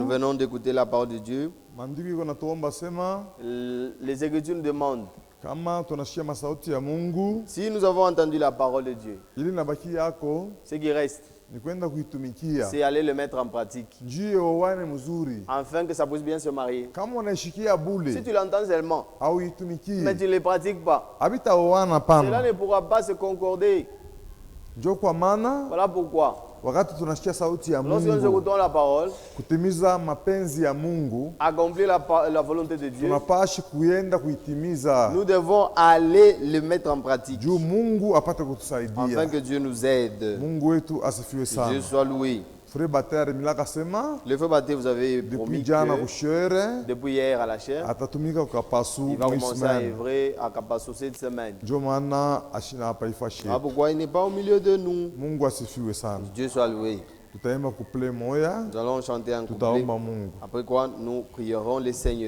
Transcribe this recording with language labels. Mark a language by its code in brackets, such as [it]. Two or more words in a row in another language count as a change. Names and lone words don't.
[fr] venons d'écouter la parole de Dieu. Les Écritures nous demandent si nous avons entendu la parole de Dieu, ce qui reste, c'est aller le mettre en pratique, afin que ça puisse bien se marier. Si tu l'entends seulement, mais tu ne le pratiques pas, cela ne pourra pas se concorder. Voilà pourquoi [sw] wakati tunasikia sauti ya [fr] lorsque nous écoutons la parole, [sw] kutimiza mapenzi ya Mungu, [fr] accomplir la volonté de Dieu, [sw] tunapashi kuenda kuitimiza. [fr] Nous devons aller le mettre en pratique, [sw] juu Mungu apate kutusaidia, [fr] afin que Dieu nous aide. [sw] Mungu wetu asifiwe sana. [fr] Dieu soit loué. Le frère Baptiste, vous avez promis que depuis hier à la chaire, il va commencer à œuvrer à Kapasu cette semaine. Pourquoi il n'est pas au milieu de nous? Dieu soit loué. Nous allons chanter un couplet. Après quoi, nous prierons le Seigneur.